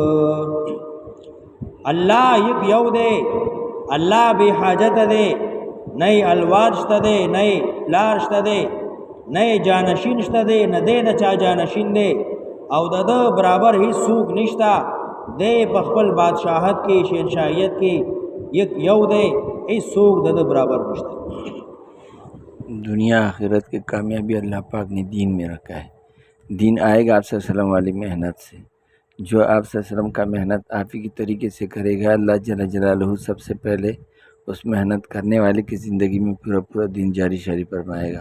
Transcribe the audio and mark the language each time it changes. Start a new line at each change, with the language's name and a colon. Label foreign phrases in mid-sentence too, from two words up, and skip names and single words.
Pashto: الله یک یو دی، الله بے حاجت دی، نه الواد شته دی، نه پلار شته دی، نه جانشین شته دی، نه دی د چا جانشین دی، او د برابر هیڅوک نشته. دی په خپل بادشاہت کې شهنشاهیت کې یک یو دی، هیڅوک د برابر نشته.
Urdu: دنیا آخرت کی کامیابی اللہ پاک نے دین میں رکھا ہے. دین آئے گا آپ
Arabic: صلی اللہ علیہ وسلم
Urdu: والی محنت سے. جو آپ
Arabic: صلی اللہ علیہ وسلم
Urdu: کا محنت آپ ہی کی طریقے سے کرے گا، اللہ
Arabic: جل جلالہ
Urdu: سب سے پہلے اس محنت کرنے والے کی زندگی میں پورا دین جاری شاری فرمائے گا.